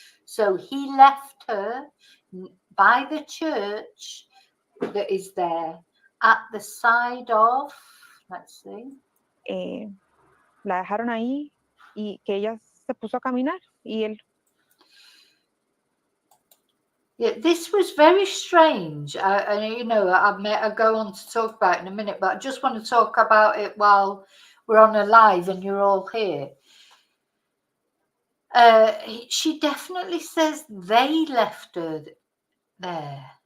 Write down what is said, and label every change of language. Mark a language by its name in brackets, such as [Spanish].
[English] So he left her by the church that is there at the side of, let's see. [Spanish] La dejaron ahí y que ella se puso a caminar y él. [English] Yeah, this was very strange. I'll go on to talk about it in a minute, but I just want to talk about it while we're on a live and you're all here. She definitely says they left her there.